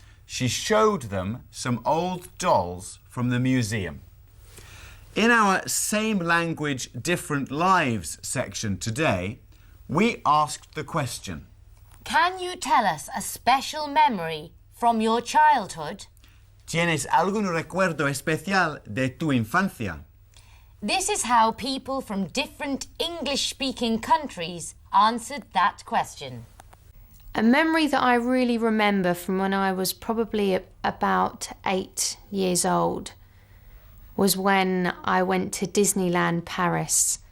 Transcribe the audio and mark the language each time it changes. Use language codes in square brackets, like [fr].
[en] She showed them some old dolls from the museum. In our Same Language, Different Lives section today, we asked the question: Can you tell us a special memory from your childhood? [es] ¿Tienes algún recuerdo especial de tu infancia? [en] This is how people from different English-speaking countries answered that question. A memory that I really remember from when I was probably about 8 years old was when I went to Disneyland Paris.